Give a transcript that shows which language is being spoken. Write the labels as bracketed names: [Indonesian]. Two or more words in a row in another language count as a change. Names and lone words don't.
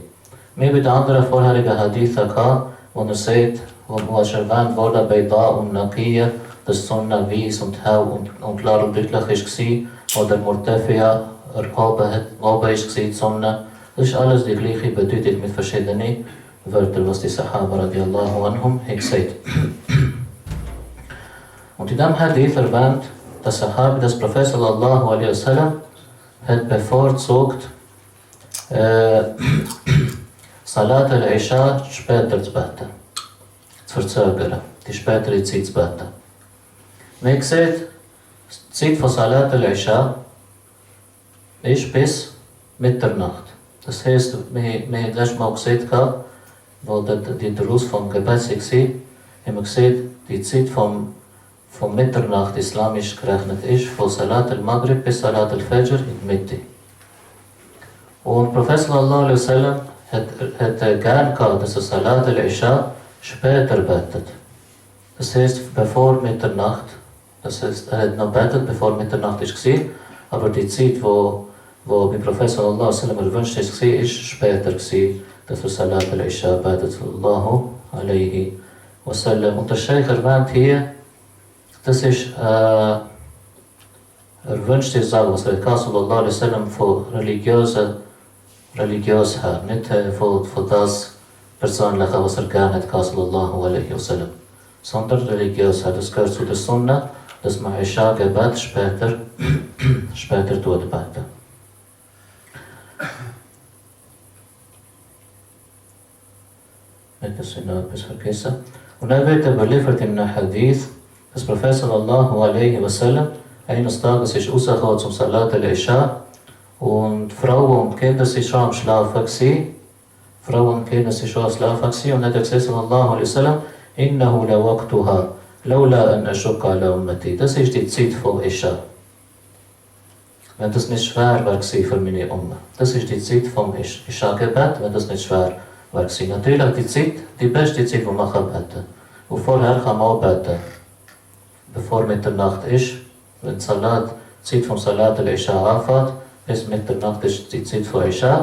[German] Wir haben bei den anderen vorherigen Hadithen gehabt, wo sagt, wo es erwähnt wurde bei Da und Naqiya, dass die Sonne weiss und hell und klar und deutlich war, oder Murtafia oben war die Sonne. Das ist alles die gleiche Bedeutung mit verschiedenen Wörtern, was die Sahaba [Arabic] رضي الله عنهم [German] gesagt. Und in diesem Hadith erwähnt der Sahabi, das Prophet [Arabic] صلى الله عليه وسلم [German] hat bevorzugt, [Arabic] صلاة العشاء [German] später zu beten, zu verzögern, die spätere Zeit zu beten. Man sieht, die Zeit von [Arabic] صلاة العشاء [German] ist bis Mitternacht. Das heisst, wir haben letztes Mal gesehen, wo die Durus vom Gebet war, haben wir gesehen, die Zeit von Mitternacht islamisch gerechnet ist, von [Arabic] صلاة المغرب [German] bis [Arabic] صلاة الفجر [German] in der Mitte. Und Prophet [Arabic] صلى الله عليه وسلم [German] hat gern gehabt, dass er [Arabic] صلاة العشاء [German] später betet. Das heisst, bevor Mitternacht, das heisst, er hat noch betet, bevor Mitternacht war, aber die Zeit, wo bei Prophet [Arabic] صلى الله عليه وسلم [German] erwünscht war, ist später gewesen, dass er [Arabic] صلاة العشاء [German] betet, [Arabic] صلى الله عليه وسلم. [German] Und der Sheikh erwähnt hier, das ist erwünschte Sache, was er [Arabic] صلى الله عليه وسلم [German] von religiös her, nicht von das Persönliche, was er gerne hat, [Arabic] صلى الله عليه وسلم, [German] sondern religiös her. Das gehört zu der Sunna, dass man Isha-Gebet später tut beten. Nicht, dass ich noch etwas vergesse. Und dann wird überliefert in einem Hadith, dass Prophet [Arabic] صلى الله عليه وسلم [German] eines Tages ist rausgekommen zum [Arabic] صلاة العشاء [German] Und Frauen und Kinder sind schon am Schlafen gewesen. Frauen und Kinder sind schon am Schlafen gewesen. Und dann hat er gesagt, [Arabic] صلى الله عليه وسلم، إنه لوقتها لولا أن أشق على أمتي. [German] Das ist die Zeit von Isha. Wenn das nicht schwer war für meine Umma. Das ist die Zeit vom Isha-Gebet, wenn das nicht schwer war. Natürlich die Zeit, die beste Zeit, wo man beten kann. Und vorher kann man auch beten. Bevor Mitternacht ist, wenn die Zeit vom [Arabic] صلاة العشاء [German] anfängt, bis Mitternacht ist die Zeit von Isha.